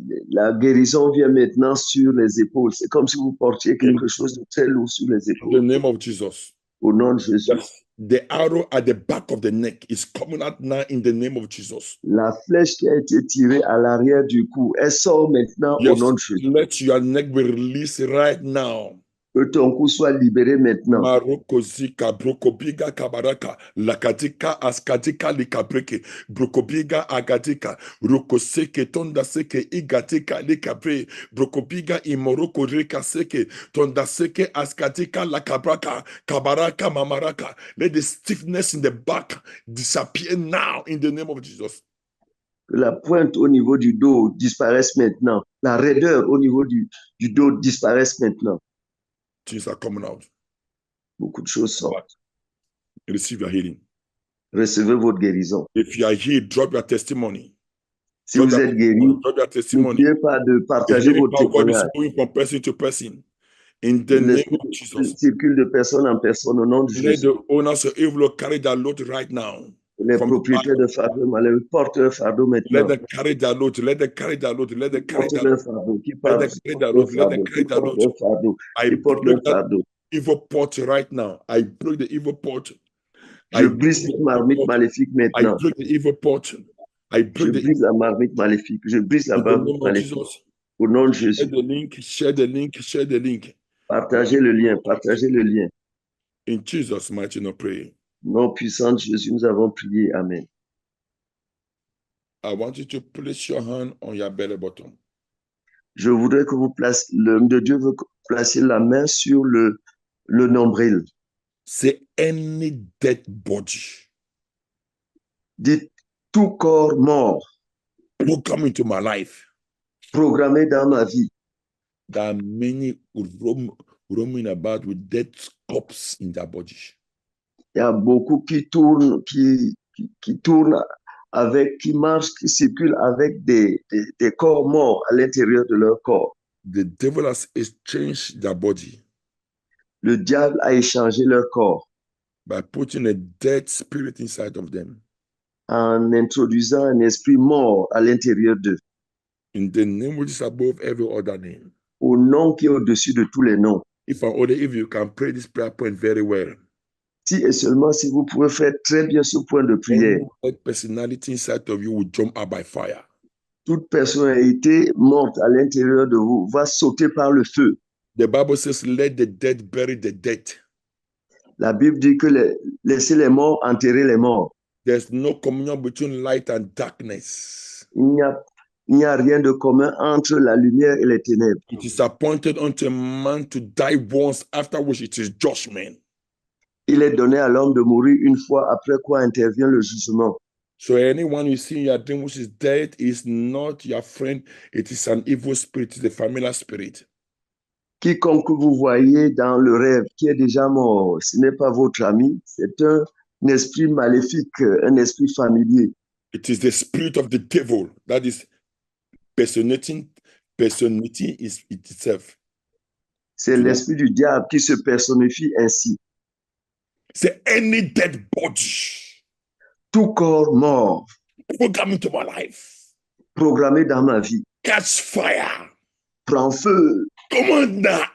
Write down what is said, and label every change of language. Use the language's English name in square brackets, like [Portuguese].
[French] La guérison vient maintenant sur les épaules. C'est comme si vous portiez quelque chose de très lourd sur les épaules. [English] In the name of Jesus. [French] Au nom de Jésus. [English] Yes. The arrow at the back of the neck is coming out now in the name of Jesus. [French] La flèche qui a été tirée à l'arrière du cou, elle sort maintenant au nom de Jésus. [English] Let your neck be released right now. [French] Que ton cou soit libéré maintenant. Marokozika, brokobiga, kabaraka, lakatika, askatika, likabreke, brokobiga, agatika, rokoseke, tondaseke, igatika, likabre, brokobiga, imoroko, rekaseke, tondaseke, askatika, lakabraka, kabaraka, mamaraka. [English] Let the stiffness in the back disappear now in the name of Jesus. [French] Que la pointe au niveau du dos disparaisse maintenant. La raideur au niveau du dos disparaisse maintenant. [English] Things are coming out. [French] Beaucoup de choses sortent. [English] Receive your healing. [French] Recevez votre guérison. [English] If you are healed, drop your testimony. [French] Si vous êtes guéri, n'oubliez pas de partager votre témoignage. [English] From person to person. In the name of Jesus. [French] Circule de personne en personne au nom de Jésus. [English] Let the owners of evil carry their load right now. [French] Les propriétaires de fardeau malheureux portent leur fardeau maintenant. [English] Let them carry their load. Let them carry their load. Let them carry their load. Let them carry their load. Let them carry their load. I break that evil port right now. I break the evil port. [French] Je brise cette marmite maléfique maintenant. [English] I break the evil port. I break [French] Je brise la marmite maléfique. Je brise la marmite maléfique. Au nom de Jésus. [English] Share the link. Share the link. Share the link. [French] Partagez le lien. Partagez le lien. [English] In Jesus' mighty name, pray. [French] Nom puissant de Jésus, nous avons prié. Amen. [English] I want you to place your hand on your belly button. [French] Je voudrais que vous placiez, l'homme de Dieu veut placer la main sur le nombril. [English] Say any dead body. [French] Dites tout corps mort. [English] Come into my life. [French] Programmé dans ma vie. [English] There are many roaming about with dead corpses in their body. [French] Il y a beaucoup qui tournent, qui avec, qui marchent, qui circulent avec des corps morts à l'intérieur de leur corps. [English] The devil has exchanged their body. [French] Le diable a échangé leur corps. [English] By putting a dead spirit inside of them. [French] En introduisant un esprit mort à l'intérieur d'eux. [English] In the name which is above every other name. [French] Au nom qui est au-dessus de tous les noms. [English] If you can pray this prayer point very well. [French] Si et seulement si vous pouvez faire très bien ce point de prière. [English] That personality inside of you will jump out by fire. [French] Toute personnalité morte à l'intérieur de vous va sauter par le feu. [English] The Bible says, let the dead bury the dead. [French] La Bible dit que laissez les morts enterrer les morts. [English] There's no communion between light and darkness. [French] Il n'y a rien de commun entre la lumière et les ténèbres. [English] It is appointed unto a man to die once, after which it is judgment. [French] Il est donné à l'homme de mourir une fois, après quoi intervient le jugement. [English] So anyone you see in your dream which is dead is not your friend. It is an evil spirit. It is a familiar spirit. [French] Quiconque vous voyez dans le rêve qui est déjà mort, ce n'est pas votre ami, c'est un esprit maléfique, un esprit familier. [English] It is the spirit of the devil that is personating itself. [French] C'est l'esprit du diable qui se personnifie ainsi. C'est [English] any dead body. [French] Tout corps mort. [English] Programme into my life. [French] Programmé dans ma vie. [English] Catch fire. [French] Prends feu. Commande.